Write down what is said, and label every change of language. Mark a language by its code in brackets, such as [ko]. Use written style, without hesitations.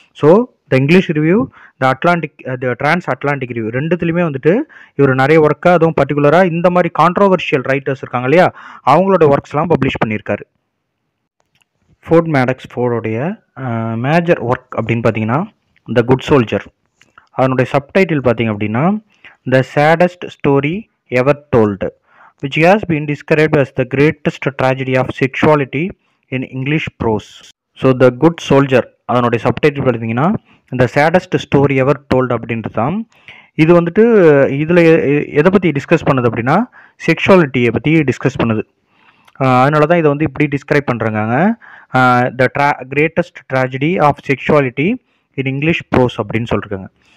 [ta] So the English review, the trans Atlantic review, ரெண்டுத்துலையுமே வந்துட்டு இவர் நிறைய ஒர்க்காக, அதுவும் பர்டிகுலராக இந்த மாதிரி கான்ட்ரோவர்ஷியல் ரைட்டர்ஸ் இருக்காங்க இல்லையா, அவங்களோட ஒர்க்ஸ்லாம் பப்ளிஷ் பண்ணியிருக்காரு. ஃபோர்ட் மேடக்ஸ் ஃபோர்டோடைய மேஜர் ஒர்க் அப்படின்னு பார்த்தீங்கன்னா த குட் சோல்ஜர். அதனுடைய சப்டைட்டில் பார்த்தீங்க அப்படின்னா [en] The saddest story ever told, which has been described as the greatest tragedy of sexuality in English prose. [ta] So the good soldier அதனுடைய சப்டைட்டில் பார்த்தீங்கன்னா த saddest story எவர் told அப்படின்றது தான். இது வந்துட்டு இதில் எதை பற்றி டிஸ்கஸ் பண்ணுது அப்படின்னா செக்ஷுவாலிட்டியை பற்றி டிஸ்கஸ் பண்ணுது. அதனால தான் இதை வந்து இப்படி டிஸ்கிரைப் பண்ணுறாங்க, [en] the greatest tragedy of sexuality in English prose [ta] அப்படின்னு சொல்லியிருக்காங்க.